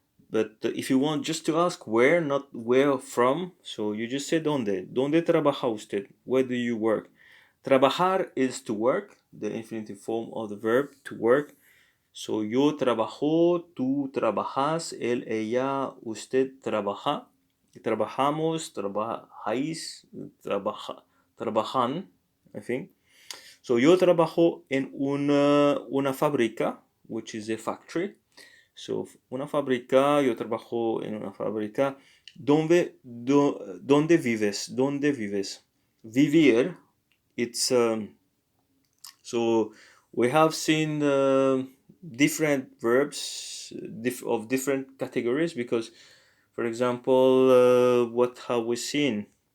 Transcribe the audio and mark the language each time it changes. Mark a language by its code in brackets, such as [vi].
[en] But if you want just to ask where, not where from, so you just say dónde. [es] ¿Dónde trabaja usted? [en] Where do you work? Trabajar is to work, the infinitive form of the verb to work. [es] So yo trabajo, tú trabajas, él, ella, usted trabaja, trabajamos, trabajáis, trabajan, [en] I think. [es] So yo trabajo en una fábrica, [en] which is a factory. [es] So una fábrica, yo trabajo en una fábrica. ¿Dónde vives? ¿Dónde vives? [en] Vivir, it's so we have seen different verbs of different categories because, for example, what have we seen?